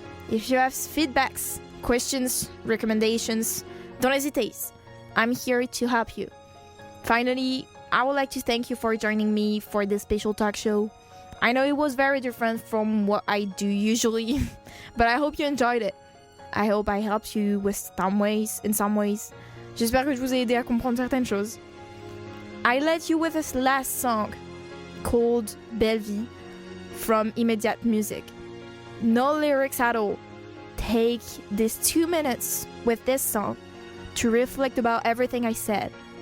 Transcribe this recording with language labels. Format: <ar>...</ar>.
<en>If you have feedbacks, questions, recommendations, don't hesitate. I'm here to help you. Finally, I would like to thank you for joining me for this special talk show. I know it was very different from what I do usually, but I hope you enjoyed it. I hope I helped you in some ways.</en> <fr>J'espère que je vous ai aidé à comprendre certaines choses.</fr> <en>I left you with this last song called Belle Vie from Immediate Music. No lyrics at all. Take these 2 minutes with this song to reflect about everything I said.</en>